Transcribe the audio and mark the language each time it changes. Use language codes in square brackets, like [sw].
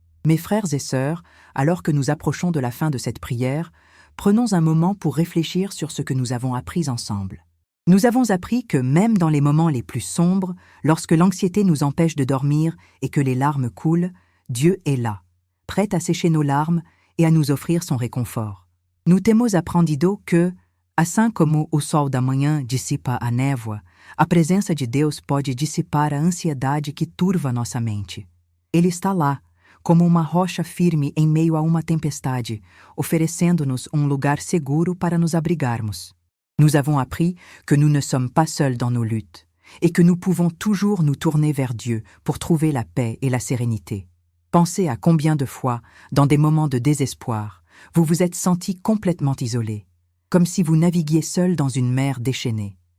[fr] Mes frères et sœurs, alors que nous approchons de la fin de cette prière, prenons un moment pour réfléchir sur ce que nous avons appris ensemble. Nous avons appris que même dans les moments les plus sombres, lorsque l'anxiété nous empêche de dormir et que les larmes coulent, Dieu est là, prêt à sécher nos larmes et à nous offrir son réconfort. [pt] Nous temos aprendido que, assim como o sol da manhã dissipa a névoa, a presença de Deus pode dissipar a ansiedade que turva nossa mente. Ele está lá, como uma rocha firme em meio a uma tempestade, oferecendo-nos um lugar seguro para nos abrigarmos. [fr] Nous avons appris que nous ne sommes pas seuls dans nos luttes et que nous pouvons toujours nous tourner vers Dieu pour trouver la paix et la sérénité. Pensez à combien de fois, dans des moments de désespoir, vous vous êtes senti complètement isolé, comme si vous naviguiez seul dans une mer déchaînée.